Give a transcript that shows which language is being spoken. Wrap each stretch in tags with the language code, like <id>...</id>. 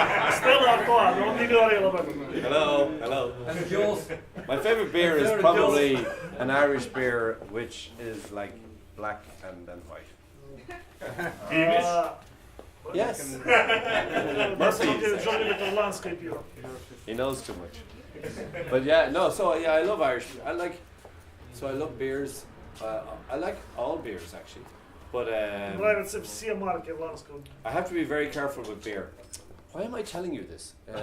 <ru>Стелла Артуа, но он не говорил об этом.</ru> <en>Hello. And yours? My favorite beer is probably an Irish beer, which is like black and then white. Yes.</en> <ru>На самом деле Джон любит ирландское пиво.</ru> <en>He knows too much. But yeah, no. So yeah, I love Irish. I love beers. I like all beers actually. But</en> <ru>Нравятся все марки ирландского.</ru> <en>I have to be very careful with beer. Why am I telling you this?</en>